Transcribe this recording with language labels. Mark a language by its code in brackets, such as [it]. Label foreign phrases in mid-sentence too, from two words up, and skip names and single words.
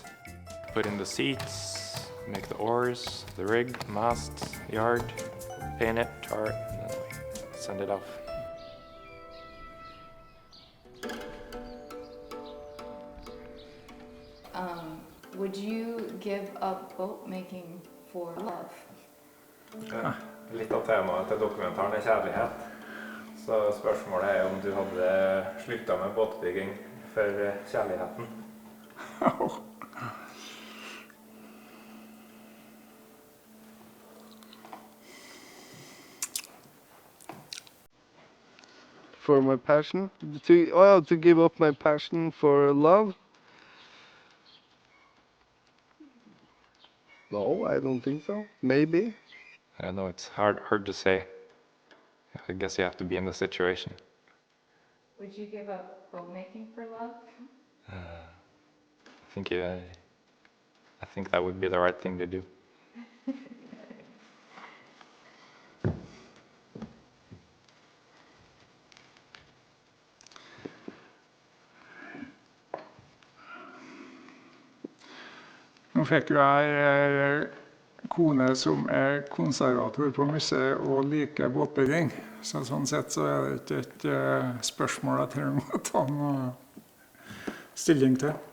[en] Put in the seats, make the oars, the rig, mast, yard, paint it, tar it, and then we send it off. Would you give up boat making for love? [no] Ja, litt av temaet til dokumentaren er kjærlighet. Så spørsmålet er om du hadde sluttet med båtbygging for kjærligheten. [en] For my passion, to give up my passion for love. No, I don't think so. Maybe. I don't know, it's hard to say. I guess you have to be in the situation. Would you give up boat making for love? I think that would be the right thing to do. [no] Nå fikk jo jeg kone som er konservator på museet og liker båtbygging. Så sånn sett så er det ikke et spørsmål jeg trenger å ta noe stilling til.